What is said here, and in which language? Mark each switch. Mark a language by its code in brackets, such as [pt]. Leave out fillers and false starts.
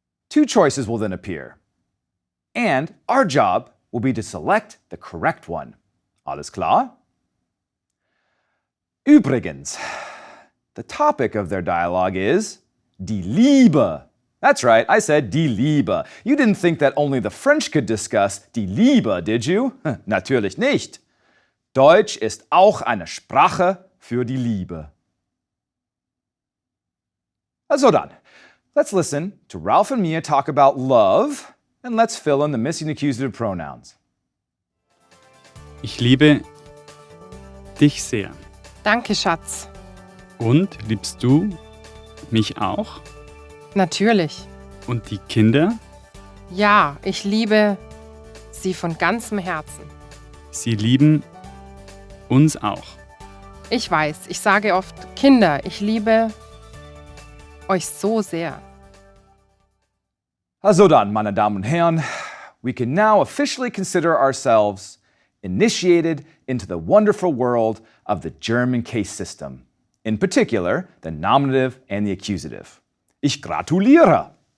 [en] Two choices will then appear. And our job will be to select the correct one. [de] Alles klar? [en] Übrigens, the topic of their dialogue is die Liebe. That's right, I said die Liebe. You didn't think that only the French could discuss die Liebe, did you? [de] Natürlich nicht. Deutsch ist auch eine Sprache für die Liebe. Also dann, [en] let's listen to Ralph and Mia talk about love, and let's fill in the missing accusative pronouns. [de] Ich liebe dich sehr. Danke, Schatz. Und liebst du mich auch? Natürlich. Und die Kinder? Ja, ich liebe sie von ganzem Herzen. Sie lieben uns auch. Ich weiß, ich sage oft, Kinder, ich liebe euch so sehr. Also dann, meine Damen und Herren, [en] we can now officially consider ourselves initiated into the wonderful world of the German case system, in particular, the nominative and the accusative. [de] Ich gratuliere!